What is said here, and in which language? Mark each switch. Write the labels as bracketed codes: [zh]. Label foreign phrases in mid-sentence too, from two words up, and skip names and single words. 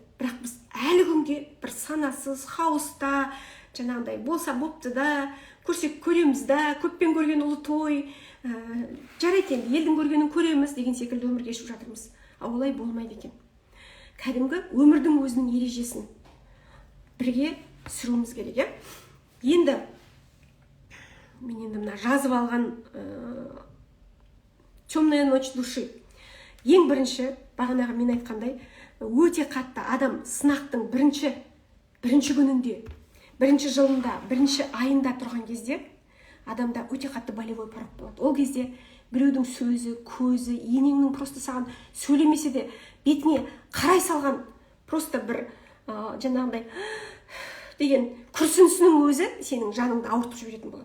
[kk] Бірақ біз әлі күнге бір санасыз, хаоста, жаңағыдай болса бопты да, көрсек көреміз да, көппен көрген ұлы той, жарайды енді елдің көргенін көреміз деген секілді өмір кешіп жатырмыз. Олай болмайды екен. Кәдімгі өмірдің өзінің ережесін бірге сүруіміз керек. Енді мен мына жазып алған [ru] «Темная ночь души». [kk] Ең бірінші, бағанағы мен айтқандай, өте қатты адам сынақтың бірінші күнінде, бірінші жылында, бірінші айында тұрған кезде адамда өте қатты [ru] болевой порог [kk] болады. Ол кезде біреудің сөзі, көзі, енеңнің просто саған сөйлемесе де бетіне қарай салған просто бір жаңағыдай деген күрсінісінің өзі сенің жаныңды ауыртып жіберетін болады.